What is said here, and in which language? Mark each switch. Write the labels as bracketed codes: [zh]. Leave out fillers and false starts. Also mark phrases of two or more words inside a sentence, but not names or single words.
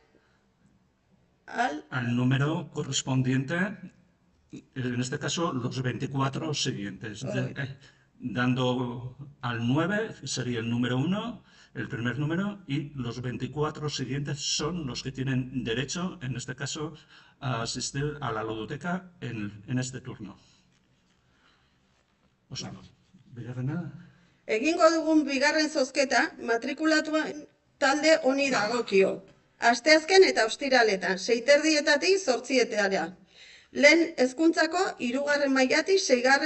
[es] al número correspondiente, en este caso los 24 siguientes. Dando al 9 sería el número 1, el primer número, y los 24 siguientes son los que tienen derecho, en este caso, a asistir a la ludoteca en este turno. [eu] Egingo dugun bigarren zozketa matrikulatuen talde honi dagokio. Asteazken eta ostiraletan 6:30 8:00. Lehen hezkuntzako 3. mailatik 6.